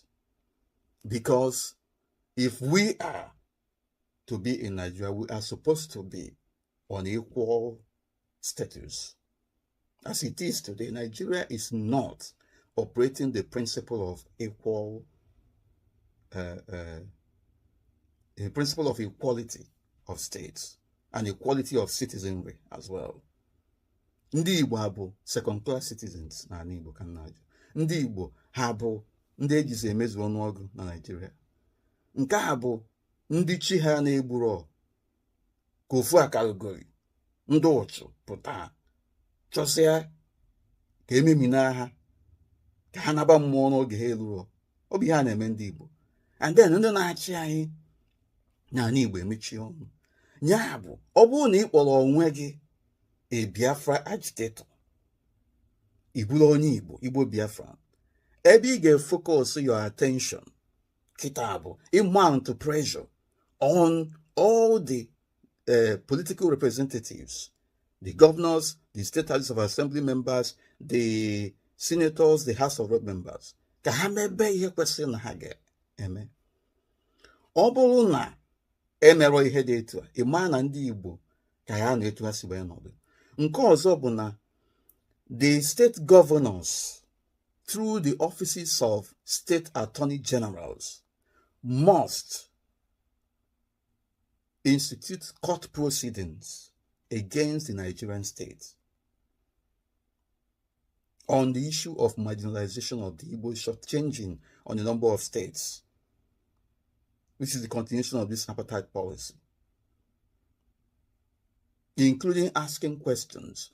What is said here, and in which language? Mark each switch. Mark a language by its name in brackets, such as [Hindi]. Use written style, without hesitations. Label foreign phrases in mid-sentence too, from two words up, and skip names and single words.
[English] Because if we are to be in Nigeria, we are supposed to be on equal status. As it is today, Nigeria is not operating the principle of equal, the principle of equality of states and equality of citizenry as well. [Igbo] Ndị Igbo ha bụ [English] second class citizens [Igbo] na Igbo ka nna ajụ. Ndị Igbo ha bụ ndị ejizi emezu ọnụọgụ na Nigeria. Nke ha bụ ndị chi ha na-egburo ka ofu akarugori ndị ụchụ pụta chọsịa ka ememina ha ka ha naba mmụọ n'oge ha eluro. Ọ bụ ihe a na-eme ndị Igbo. [English] And then [Igbo] ndị na-achị anyị na Igbo emechie ọnụ. Ya bụ ọ bụrụ na ị kpọrọ onwe gị a Biafra agitator, ị bụrụ onye Igbo, Igbo Biafra, ebe ị ga- [English] focus your attention [Igbo] kịta bụ [English] mount pressure on all the political representatives, the governors, the state houses of assembly members, the senators, the House of Rep members, [Igbo] ka ha mebe ihe kwesịrị na ha ga-eme. Ọ bụrụ na emerọ ihe dị etu a, ịma na ndị Igbo ka ya na-etu ha si wee nọdụ. Nke ọzọ bụ na [English] the state governors, through the offices of state attorney generals, must institute court proceedings against the Nigerian state on the issue of marginalization of the Igbo, shortchanging on the number of states, which is the continuation of this apartheid policy, including asking questions.